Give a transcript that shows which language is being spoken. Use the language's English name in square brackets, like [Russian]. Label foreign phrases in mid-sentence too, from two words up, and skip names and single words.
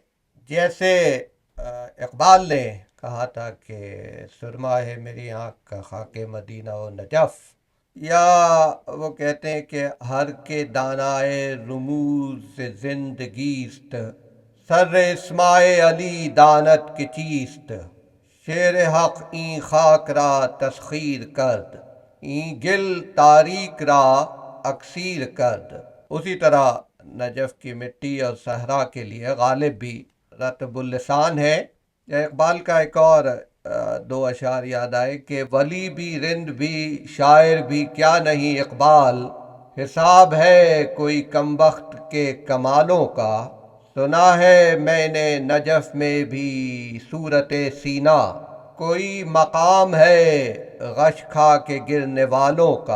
[Urdu] جیسے اقبال نے کہا تھا کہ سرما ہے میری آنکھ کا خاک مدینہ و نجف، یا وہ کہتے ہیں کہ [Persian] ہر کے دانائے رموز زندگیست، سر اسماء علی دانت کے چیست، شیر حق این خاک را تسخیر کرد، این گل تاریک را اکسیر کرد۔ [Urdu] اسی طرح نجف کی مٹی اور صحرا کے لیے غالب بھی رطب اللسان ہے۔ یا اقبال کا ایک اور دو اشعار یاد آئے کہ ولی بھی رند بھی شاعر بھی کیا نہیں اقبال، حساب ہے کوئی کم بخت کے کمالوں کا، سنا ہے میں نے نجف میں بھی صورت سینا، کوئی مقام ہے غش کھا کے گرنے والوں کا۔